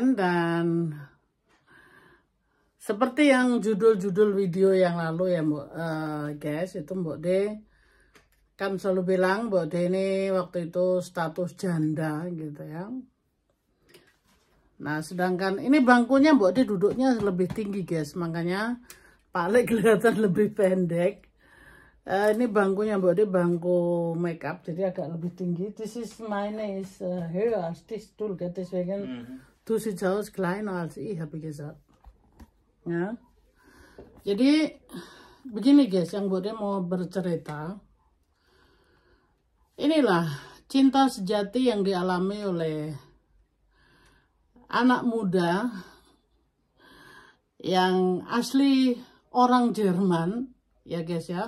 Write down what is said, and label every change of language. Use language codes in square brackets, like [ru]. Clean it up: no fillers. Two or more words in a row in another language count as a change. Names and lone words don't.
[id] Dan seperti yang judul-judul video yang lalu ya guys, itu Mbok D kan selalu bilang Mbok D ini waktu itu status janda gitu ya. Nah sedangkan ini bangkunya Mbok D duduknya lebih tinggi guys, makanya Pak Le kelihatan lebih pendek. Ini bangkunya Mbok D bangku makeup, jadi agak lebih tinggi. [en] This is mine is [de] höher als die Stuhl, deswegen du siehst aus kleiner als ich, habe ich gesagt. [id] Ya. Jadi begini guys, yang Mbok D mau bercerita. Inilah cinta sejati yang dialami oleh anak muda yang asli orang Jerman ya guys ya.